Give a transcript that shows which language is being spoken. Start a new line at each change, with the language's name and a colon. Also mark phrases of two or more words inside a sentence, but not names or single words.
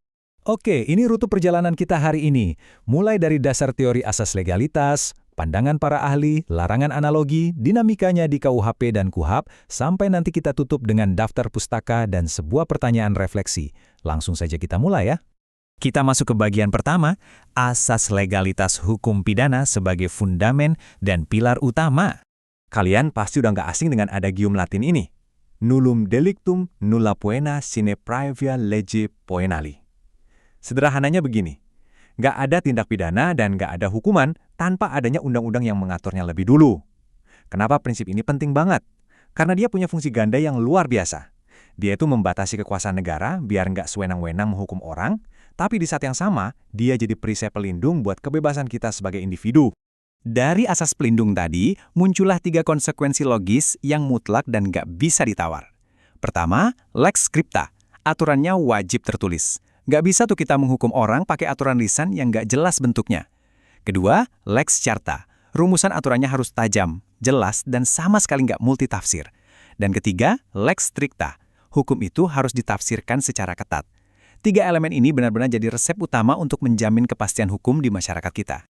Indonesian: Oke, ini rute perjalanan kita hari ini. Mulai dari dasar teori asas legalitas, pandangan para ahli, larangan analogi, dinamikanya di KUHP dan KUHAP, sampai nanti kita tutup dengan daftar pustaka dan sebuah pertanyaan refleksi. Langsung saja kita mulai ya. Kita masuk ke bagian pertama, asas legalitas hukum pidana sebagai fundamen dan pilar utama. Kalian pasti udah nggak asing dengan adagium Latin ini.
Latin: Nullum delictum nulla poena sine praevia lege poenali.
Indonesian: Sederhananya begini, nggak ada tindak pidana dan nggak ada hukuman tanpa adanya undang-undang yang mengaturnya lebih dulu. Kenapa prinsip ini penting banget? Karena dia punya fungsi ganda yang luar biasa. Dia itu membatasi kekuasaan negara biar nggak sewenang-wenang menghukum orang, tapi di saat yang sama, dia jadi perisai pelindung buat kebebasan kita sebagai individu. Dari asas pelindung tadi, muncullah 3 konsekuensi logis yang mutlak dan nggak bisa ditawar. Pertama,
Latin: lex scripta,
Indonesian: aturannya wajib tertulis. Nggak bisa tuh kita menghukum orang pakai aturan lisan yang nggak jelas bentuknya. Kedua,
Latin: lex charta.
Indonesian: Rumusan aturannya harus tajam, jelas, dan sama sekali nggak multitafsir. Dan ketiga,
Latin: lex stricta.
Indonesian: Hukum itu harus ditafsirkan secara ketat. 3 elemen ini benar-benar jadi resep utama untuk menjamin kepastian hukum di masyarakat kita.